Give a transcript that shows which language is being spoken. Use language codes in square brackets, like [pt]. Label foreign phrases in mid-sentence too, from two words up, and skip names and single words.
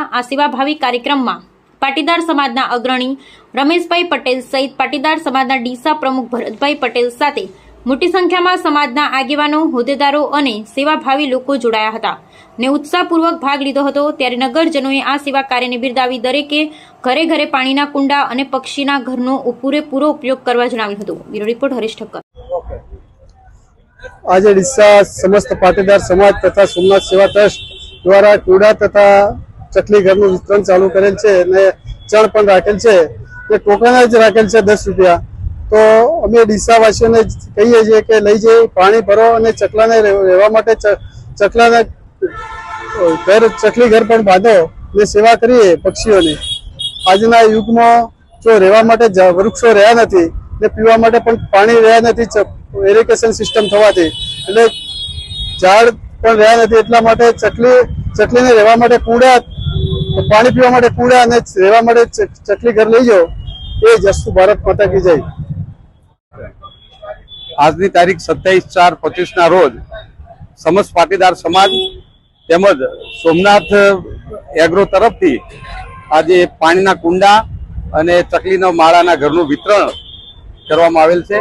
[gu] આ સેવાભાવી કાર્યક્રમમાં પાટીદાર સમાજના અગ્રણી રમેશભાઈ પટેલ સહિત પાટીદાર સમાજના ડીસા પ્રમુખ ભરતભાઈ પટેલ સાથે મોટી સંખ્યામાં સમાજના આગેવાનો, હોદ્દેદારો અને સેવાભાવી લોકો જોડાયા હતા ને ઉત્સાહપૂર્વક ભાગ લીધો હતો। ત્યારે નગરજનોએ આ સેવા કાર્યને બિરદાવી દરેકે ઘરે ઘરે પાણીના કુંડા અને પક્ષીના ઘરનો પૂરેપૂરો ઉપયોગ કરવા જણાવ્યું હતું। [en] bureau report [gu] હરીશ ઠક્કર। આજ ડીસા સમસ્ત પાટીદાર સમાજ તથા સોમનાથ સેવા ટ્રસ્ટ દ્વારા કૂડા તથા ચકલી ઘર વિતરણ ચાલુ કરેલ છે ને ચણ પણ રાખેલ છે ને ટોકન જ રાખેલ છે 10 રૂપિયા। તો અમે ડીસાવાસીઓ ને કહીએ છે કે લઈ જઈ પાણી ભરો અને ચકલાને રહેવા માટે ચકલાને ઘર ચકલી ઘર પણ બાંધો ને સેવા કરીએ પક્ષીઓની। આજના યુગમાં જો રહેવા માટે વૃક્ષો રહ્યા નથી ને પીવા માટે પણ પાણી રહ્યા નથી, [en] irrigation system [gu] થવાથી એટલે ઝાડ પણ રહ્યા નથી, એટલા માટે ચકલીને રહેવા માટે કુંડા, પાણી પીવા માટે કુંડા અને રહેવા માટે ચકલી ઘર લઈ જાઓ। એ જ અસ્તુ [hi] भारत माता की जय। [gu] આજની તારીખ 27/4/25 ના રોજ સમસ્ત પાટીદાર સમાજ તેમજ સોમનાથ એગ્રો તરફથી આજે પાણીના કુંડા અને ચકલીના માળાના ઘરનું વિતરણ કરવામાં આવેલ છે।